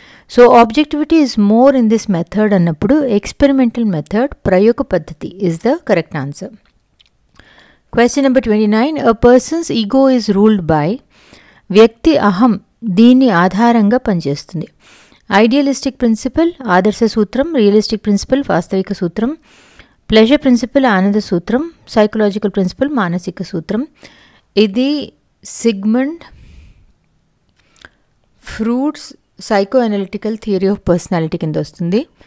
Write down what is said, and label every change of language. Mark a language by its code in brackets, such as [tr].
[en] So objectivity is more in this method అన్నప్పుడు experimental method, ప్రయోగ పద్ధతి is the correct answer. Question number 29. A person's ego is ruled by [te] వ్యక్తి అహం దీని ఆధారంగా పనిచేస్తుంది. ఐడియలిస్టిక్ ప్రిన్సిపల్ ఆదర్శ సూత్రం, రియలిస్టిక్ ప్రిన్సిపల్ వాస్తవిక సూత్రం, ప్లెజర్ ప్రిన్సిపల్ ఆనంద సూత్రం, సైకలాజికల్ ప్రిన్సిపల్ మానసిక సూత్రం. ఇది Sigmund ఫ్రూడ్స్ psycho analytical theory of personality కింద వస్తుంది.